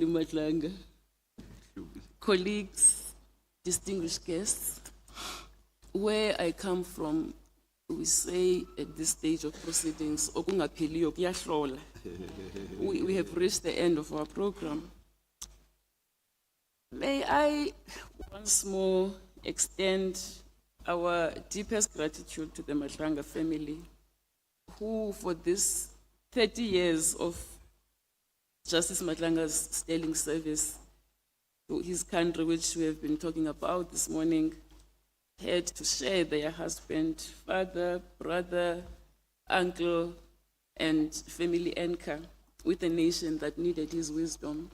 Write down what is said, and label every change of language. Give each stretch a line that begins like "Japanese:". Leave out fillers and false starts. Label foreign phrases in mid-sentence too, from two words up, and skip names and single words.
English: Madlanga, colleagues, distinguished guests, where I come from, we say at this stage of proceedings,
Zulu: okungapheliyo kuyahlola.
English: We have reached the end of our program. May I once more extend our deepest gratitude to the Madlanga family, who for this 30 years of Justice Madlanga's sterling service to his country, which we have been talking about this morning, had to share their husband, father, brother, uncle, and family anchor with a nation that needed his wisdom.